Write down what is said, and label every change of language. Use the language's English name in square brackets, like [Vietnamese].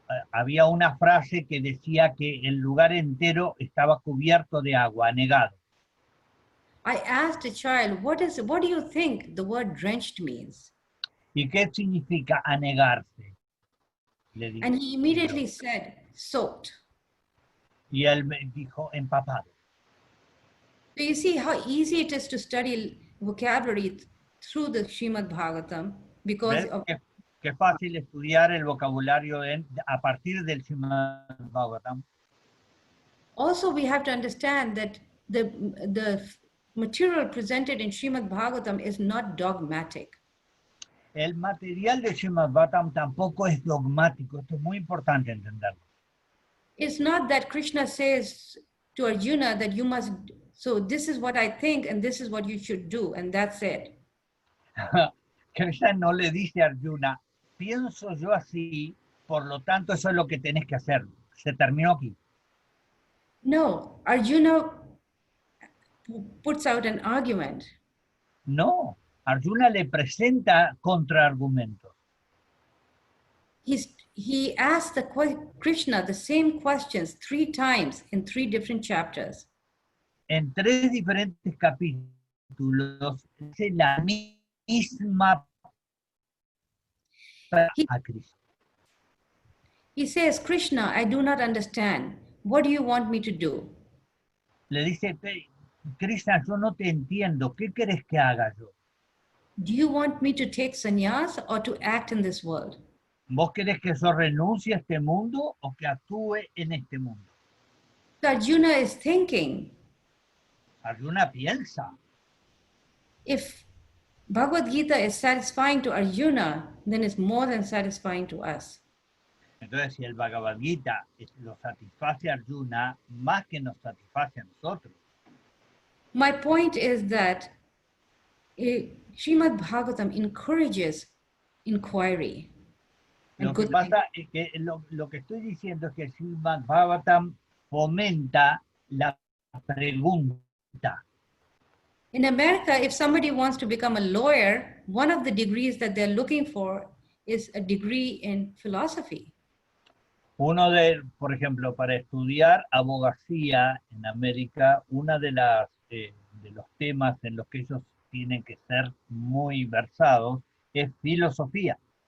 [Spanish] había una frase que decía que el lugar entero estaba cubierto de agua, anegado. [English] I asked a child, what do you think the word drenched means? [Spanish] ¿Y qué significa anegarse? Le dije. [English] And he immediately said, soaked. [Spanish] Y él me dijo, empapado. [English] So you see how easy it is to study vocabulary through the Srimad-bhagavatam because [Spanish] ¿Ves? [English] of [Spanish] Qué fácil estudiar el vocabulario a partir del Srimad-bhagavatam. [English] Also, we have to understand that the material presented in Srimad-bhagavatam is not dogmatic. [Spanish] El material de Srimad-bhagavatam tampoco es dogmático. Esto es muy importante entenderlo. [English] It's not that Krishna says to Arjuna that you must, so this is what I think and this is what you should do, and that's it. [Spanish] Krishna no le dice a Arjuna, pienso yo así, por lo tanto eso es lo que tenés que hacer. Se terminó aquí. [English] No, Arjuna puts out an argument. [Spanish] No, Arjuna le presenta contraargumentos. [English] He asked Krishna the same questions 3 times in 3 different chapters. [Spanish] En 3 diferentes capítulos dice la misma a Krishna. [English] He says, Krishna, I do not understand. What do you want me to do? [Spanish] Le dice, Krishna, yo no te entiendo. ¿Qué querés que haga yo? [English] Do you want me to take sannyas or to act in this world? [Spanish] ¿Vos querés que yo renuncie a este mundo o que actúe en este mundo? [English] So Arjuna is thinking, [Spanish] Arjuna piensa. [English] if Bhagavad Gita is satisfying to Arjuna, then it's more than satisfying to us. [Spanish] Entonces, si el Bhagavad Gita lo satisface a Arjuna, más que nos satisface a nosotros. [English] My point is that Srimad-bhagavatam encourages inquiry. [Spanish] Lo que pasa es que lo que estoy diciendo es que el Srimad-bhagavatam fomenta la pregunta. [English] In America, if somebody wants to become a lawyer, one of the degrees that they're looking for is a degree in philosophy. [Spanish] Por ejemplo, para estudiar abogacía en América, una de los temas en los que ellos tienen que ser muy versados es filosofía.